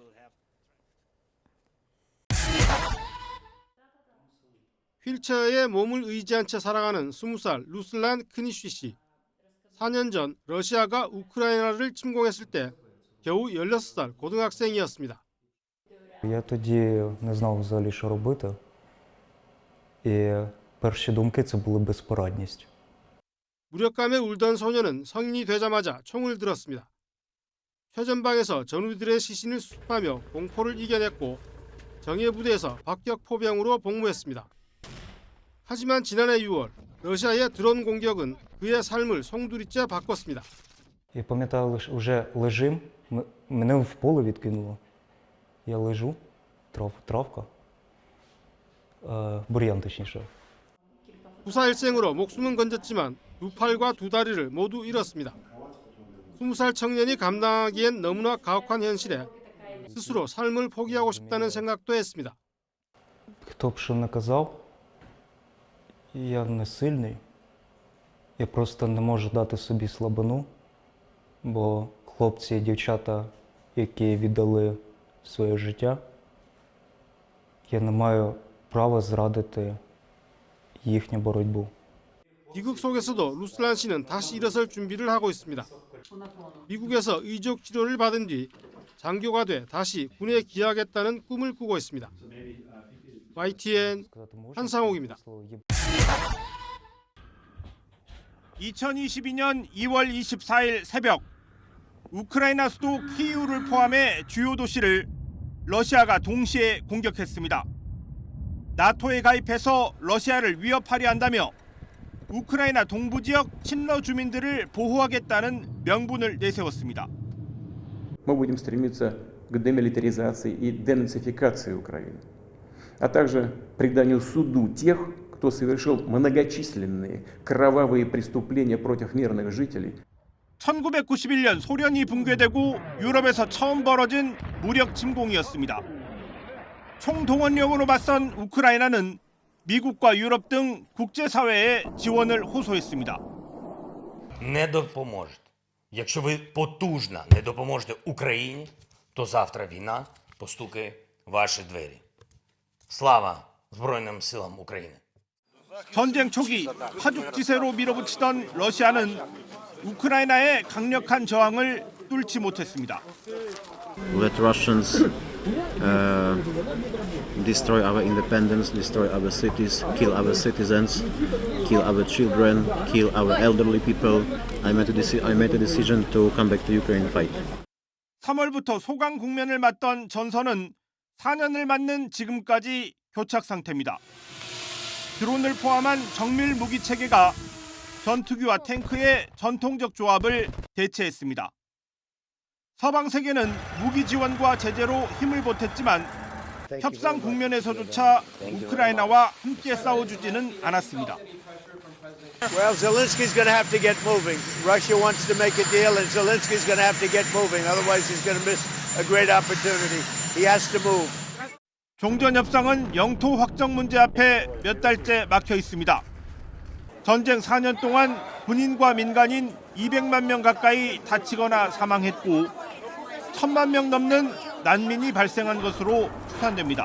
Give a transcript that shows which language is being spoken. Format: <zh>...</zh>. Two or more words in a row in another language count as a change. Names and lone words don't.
<ko>휠체어에 몸을 의지한 채 살아가는 20살 루슬란 크니쉬 씨. 4년 전 러시아가 우크라이나를 침공했을 때 겨우 16살 고등학생이었습니다.</ko> <uk>Я тоді не знав взагалі, що робити. І перші думки це були безпорадність.</uk> <ko>무력감에 울던 소녀는 성인이 되자마자 총을 들었습니다. 최전방에서 전우들의 시신을 수습하며 공포를 이겨냈고 정예 부대에서 박격 포병으로 복무했습니다. 하지만 지난해 6월 러시아의 드론 공격은 그의 삶을 송두리째 바꿨습니다.</ko> <uk>Я пам'ятаю, вже лежим, мене в поле відкинуло. Я лежу, травка, бур'ян точніше.</uk> <ko>부사일생으로 목숨은 건졌지만 두 팔과 두 다리를 모두 잃었습니다. 20살 청년이 감당하기엔 너무나 가혹한 현실에 스스로 삶을 포기하고 싶다는 생각도 했습니다.</ko> <uk>Хто б що не казав, я не сильний. Я просто не можу дати собі слабину, бо хлопці і дівчата, які віддали своє життя, я не маю права зрадити їхню боротьбу.</uk> <ko>미국 속에서도 루슬란 씨는 다시 일어설 준비를 하고 있습니다. 미국에서 의족 치료를 받은 뒤 장교가 돼 다시 군에 기하겠다는 꿈을 꾸고 있습니다. YTN 한상옥입니다. 2022년 2월 24일 새벽 우크라이나 수도 키이우를 포함해 주요 도시를 러시아가 동시에 공격했습니다. 나토에 가입해서 러시아를 위협하려 한다며 우크라이나 동부 지역 친러 주민들을 보호하겠다는 명분을 내세웠습니다.</ko> <ru>Мы будем стремиться к демилитаризации и денацификации Украины, а также преданию суду тех, кто совершил многочисленные кровавые преступления против мирных жителей.</ru> <ko>1991년 소련이 붕괴되고 유럽에서 처음 벌어진 무력 침공이었습니다. 총동원령으로 맞선 우크라이나는 미국과 유럽 등 국제사회의 지원을 호소했습니다.</ko> <uk>Не допоможете. Якщо ви потужно не допоможете Україні, то завтра війна постукає в ваші двері. Слава Збройним силам України!</uk> <ko>전쟁 초기 파죽지세로 밀어붙이던 러시아는 우크라이나의 강력한 저항을 뚫지 못했습니다.</ko> <en>Let Russians destroy our independence, destroy our cities, kill our citizens, kill our children, kill our elderly people. I made a decision to come back to Ukraine and fight.</en> <ko>3월부터 소강 국면을 맞던 전선은 4년을 맞는 지금까지 교착 상태입니다. 드론을 포함한 정밀 무기 체계가 전투기와 탱크의 전통적 조합을 대체했습니다. 서방 세계는 무기 지원과 제재로 힘을 보탰지만 협상 국면에서조차 우크라이나와 함께 싸워주지는 않았습니다.</ko> <en>Well, Zelensky's going to have to get moving. Russia wants to make a deal, and Zelensky's going to have to get moving. Otherwise, he's going to miss a great opportunity. He has to move.</en> <ko>종전 협상은 영토 확정 문제 앞에 몇 달째 막혀 있습니다. 전쟁 4년 동안 군인과 민간인 200만 명 가까이 다치거나 사망했고 1000만 명 넘는 난민이 발생한 것으로 추산됩니다.</ko>